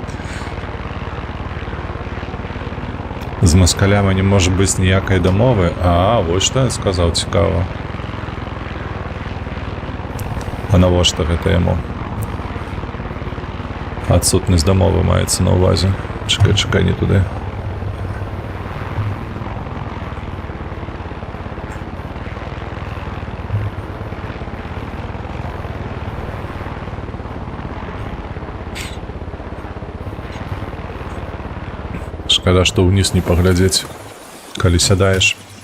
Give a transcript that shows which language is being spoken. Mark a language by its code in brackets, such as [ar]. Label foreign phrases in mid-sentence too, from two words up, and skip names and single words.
[uk] З маскалями не може бути ніякої домови. А, ось що я сказав, цікаво. [be] А навошта гэта яму? [uk] Адсутність домови мається на увазі. Чекай, не туди. [be] Шкада, што ўніз не паглядзець, калі сядаеш.